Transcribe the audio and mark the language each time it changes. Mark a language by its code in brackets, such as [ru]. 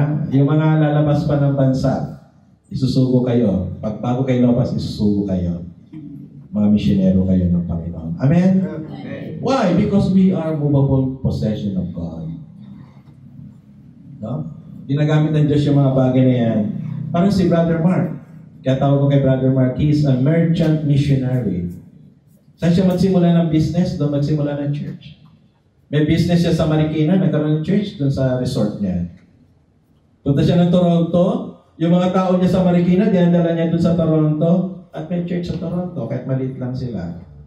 [tl] Yung mga lalabas pa ng bansa, isusubo kayo. Pag bago kayo labas, isusubo kayo. Mga misyonero kayo ng Panginoon. [en] Amen? Amen? Why? Because we are movable possession of God. No? [tl] Ginagamit ng Diyos yung mga bagay na yan. Parang si Brother Mark. Kaya tawag ko kay Brother Mark, [en] he is a merchant missionary. [tl] Saan siya magsimula ng business? Doon magsimula ng church. May business siya sa Marikina, nagkaroon ng church doon sa resort niya. Punta siya ng Toronto, yung mga tao niya sa Marikina, dinadala niya doon sa Toronto, at may church sa Toronto, kahit maliit lang sila.